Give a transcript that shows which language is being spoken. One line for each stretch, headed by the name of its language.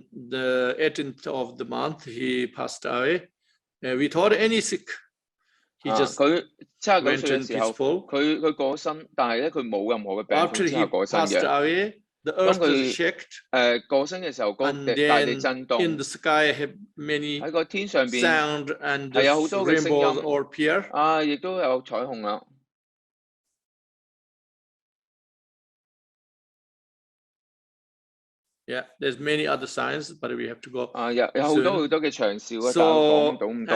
English: the 18th of the month, he passed away without any sick. He just
Cantonese: 佢79歲嘅時候，佢過身，但係咧佢冇任何嘅病痛之下過身嘅。當佢過身嘅時候，個大地震動，喺個天上邊係有好多嘅聲音，亦都有彩虹啦。
English: there's many other signs, but we have to go.
Cantonese: 有好多嘅長兆啊，但係講唔到咁多。